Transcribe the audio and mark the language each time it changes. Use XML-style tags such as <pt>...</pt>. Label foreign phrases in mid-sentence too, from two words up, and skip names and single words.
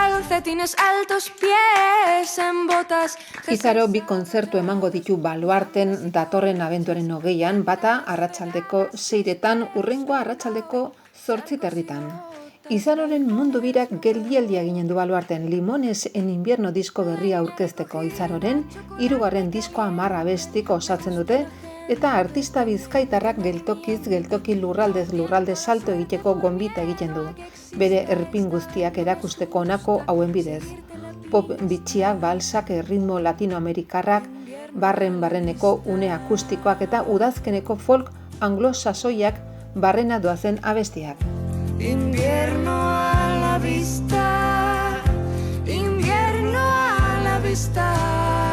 <es>calcetines altos, pies en botas.</es> <eu>Izaro bi kontzertu emango ditu Baluarten datorren abenduaren 20an, bata arratsaldeko 6etan, hurrengoa arratsaldeko 8:30. Izaroren mundu birak geldialdia ginen du Baluarten. Limones en invierno disko berria aurkezteko. Izaroren 3. diskoa 10 abestik osatzen dute, eta artista bizkaitarrak geltokiz geltoki lurraldez lurralde salto egiteko gonbita egiten du. Bere erpin guztiak erakusteko honako hauen bidez. Pop bitxiak, balsak, ritmo latinoamerikarrak, barreneko une akustikoak eta udazkeneko folk anglosasoiak barrena doazen abestiak.</eu> <es>Invierno a la vista, invierno a la vista.</es>